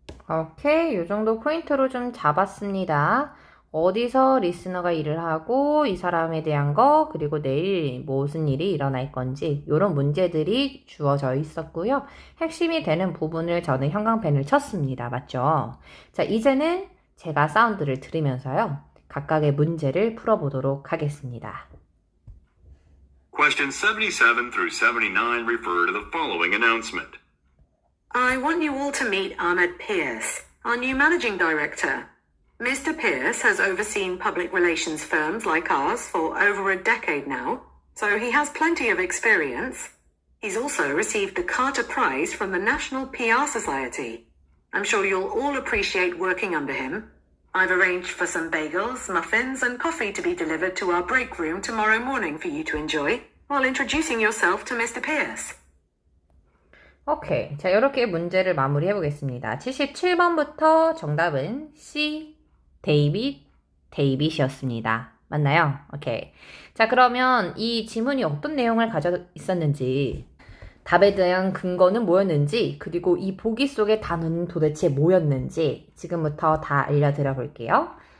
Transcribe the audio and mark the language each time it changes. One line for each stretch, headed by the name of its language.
Korean: 오케이, 이 정도 포인트로 좀 잡았습니다. 어디서 리스너가 일을 하고 이 사람에 대한 거, 그리고 내일 무슨 일이 일어날 건지 이런 문제들이 주어져 있었고요. 핵심이 되는 부분을 저는 형광펜을 쳤습니다. 맞죠? 자, 이제는 제가 사운드를 들으면서요. 각각의 문제를 풀어보도록 하겠습니다.
English: Questions 77 through 79 refer to the following announcement. I want you all to meet Ahmed Pierce, our new managing director. Mr. Pierce has overseen public relations firms like ours for over a decade now, so he has plenty of experience. He's also received the Carter Prize from the National PR Society. I'm sure you'll all appreciate working under him. I've arranged for some bagels, muffins, and coffee to be delivered to our break room tomorrow morning for you to enjoy, while introducing yourself to Mr. Pierce.
Korean: 오케이. 자, 이렇게 문제를 마무리해 보겠습니다. 77번부터 정답은 C, 데이빗이었습니다. 맞나요? 오케이. 자, 그러면 이 지문이 어떤 내용을 가져 있었는지 답에 대한 근거는 뭐였는지, 그리고 이 보기 속의 단어는 도대체 뭐였는지 지금부터 다 알려드려 볼게요.